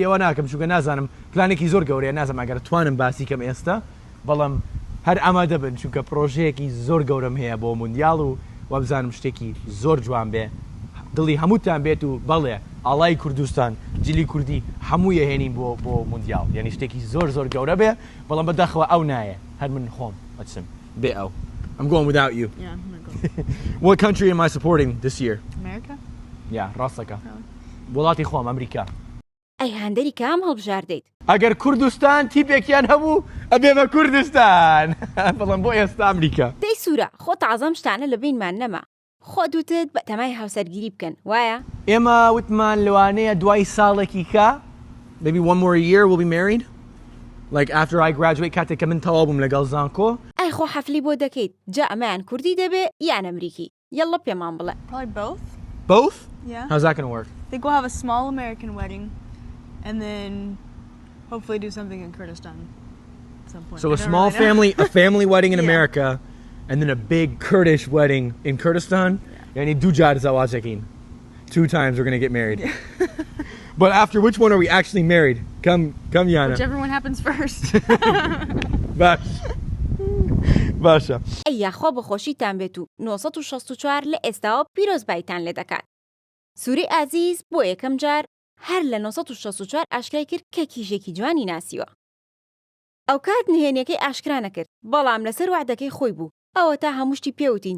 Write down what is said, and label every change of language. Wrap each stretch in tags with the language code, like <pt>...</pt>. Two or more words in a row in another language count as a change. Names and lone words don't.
<ckb>ئەوە ناکەم چونکە نازانم پلانێکی زۆر گەورەیە نازانم ئەگەر توانم باسی کەم ئێستا بەڵام هەر ئامادە بن چونکە پرۆژەیەکی زۆر گەورەم هەیە بۆ مۆندیال و وابزانم شتێکی زۆر جوان بێ دڵی هەمووتان بێت و بەڵێ ئاڵای کوردستان جلی کوردی هەموویە هێنین بۆ مۆندیال یعنی شتێکی زۆر گەورە بێ بەڵام بەداخەوە ئەو نایە هەر من خۆم ئەچم بێ ئەو</ckb> <en>I'm going without you. Yeah, I'm gonna go. What country am I supporting this year? America? Yeah,</en> <ckb>ڕاستەکە وڵاتی خۆم ئەمریکا ئەی هەندەری کام هەڵبژاردەیت ئەگەر کوردستان تیپێکیان هەبوو ئەبێ بە کوردستان بەڵام بۆ ئێستا ئەمریکا دەی سوورە خۆ تازەم شتانە لە بینمان نەما خۆ دوتت بە تەمای هاوسەرگیری بکەن وایە ئێمە وتمان لەوانەیە دوای ساڵێکی کا</ckb> <en>maybe one more year we'll be married like after I graduate</en> <ckb>کاتێک کە من تەواو بووم لەگەڵ زانکۆ ئەی خۆ حەفلی بۆ دەکەیت جا ئەمەیان کوردی دەبێ یان ئەمریکی یەڵە پێمان بڵێ</ckb> <en>Probably both. Both? Yeah. How's that gonna work? I think we'll have a small American wedding, and then hopefully do something in Kurdistan at some point. So a small family wedding in Yeah. America and then a big Kurdish wedding in Kurdistan</en> <ckb>يعني دو جار زواجكين</ckb> <en>2 times we're gonna get married but after which one are we actually married come Yana Whichever one happens first.</en> <ckb>باشا ئەی خۆ بەخۆشیتان بێت و 964 لە ئێستاوە پیرۆزبایتان لێ دەکات سووری ئازیز بۆ یەکەم جار هەر لە 964 ئاشکرای کرد کە کیژێکی جوانی ناسیوە ئەو کات نهێنیەکەی ئاشکرا نەکرد بەڵام لەسەر وعدەکەی خۆی بوو ئەوە تا هەمووشتی پێوتین</ckb>